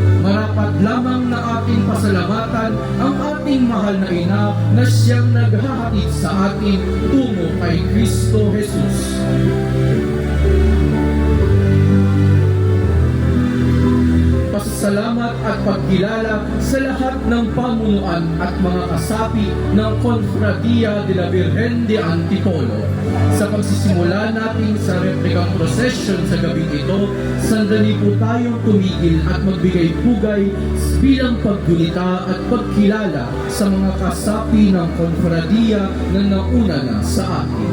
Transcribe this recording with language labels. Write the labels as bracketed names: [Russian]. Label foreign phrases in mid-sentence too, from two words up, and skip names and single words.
[Filipino] marapat lamang na ating pasalamatan ang ating mahal na ina na siyang naghahatid sa atin tungo kay Kristo Jesus. Pasasalamat at pagkilala sa lahat ng pamunuan at mga kasapi ng Confradia de la Virgen de Antipolo. Sa pagsisimula natin sa replikang procession sa gabing ito, sandali po tayong tumigil at magbigay pugay bilang paggunita at pagkilala sa mga kasapi ng Confradia na nauna na sa atin.